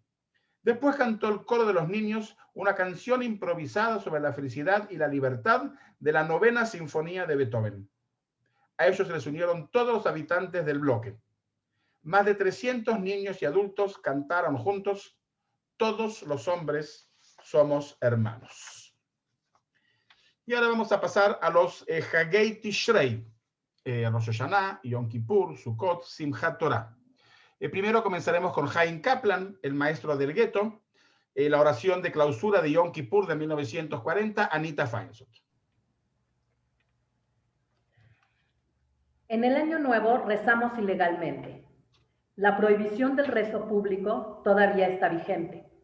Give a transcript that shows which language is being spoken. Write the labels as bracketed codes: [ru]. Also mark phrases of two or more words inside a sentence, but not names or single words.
[es] Después cantó el coro de los niños una canción improvisada sobre la felicidad y la libertad de la 9ª Sinfonía de Beethoven. A ellos se les unieron todos los habitantes del bloque. Más de 300 niños y adultos cantaron juntos: todos los hombres somos hermanos. Y ahora vamos a pasar a los [he] חגי תשרי, [es] Rosh Hashanah, Yom Kippur, Sukkot, Simchat Torah. Primero comenzaremos con Chaim Kaplan, el maestro del gueto, la oración de clausura de Yom Kippur de 1940, Anita Feinsohn. En el año nuevo rezamos ilegalmente. La prohibición del rezo público todavía está vigente.